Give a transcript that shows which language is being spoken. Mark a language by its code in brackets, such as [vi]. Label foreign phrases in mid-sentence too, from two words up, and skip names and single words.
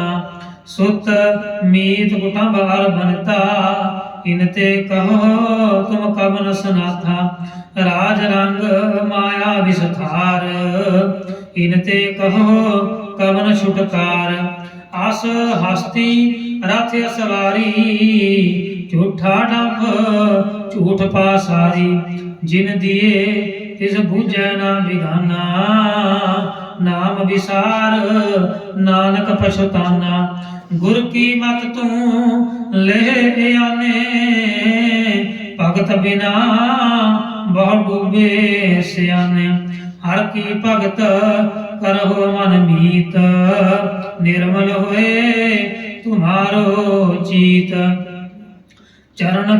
[bra] सुत मीत कुटुंबार बनता इनते कहो तुम कवन सनाथा राज रंग माया विस्तार इनते कहो कवन छुटकार आस हस्ती रथ सवारी झूठा डंभ झूठ पासारी जिन दिए तिस बूझै ना बिगाना नाम विसार नानक पछताना गुर की मत तूं लै आने भगत बिना बहु डूबे सिआने हर की भगत करहु मन मीत निरमल होए तुमारो चीत चरन